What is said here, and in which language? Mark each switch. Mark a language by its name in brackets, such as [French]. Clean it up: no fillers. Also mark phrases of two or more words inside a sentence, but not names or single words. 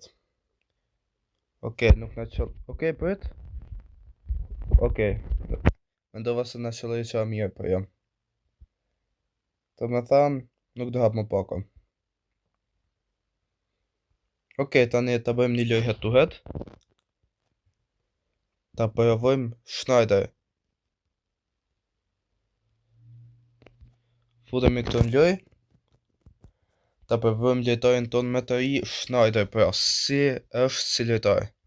[Albanian] Okej, nuk na qell. Okej, prit. Okej. Mendova se na qelloi qa mirë, po jo. Të me thanë, nuk do hap më pako. Okej, tani ta bëjmë një lojë [English] head to head. [Albanian] Ta provojmë Schneider. Futemi këtu në lojë. Ta provojmë lojtarin ton me të ri Schneider, pra si është si lojtar.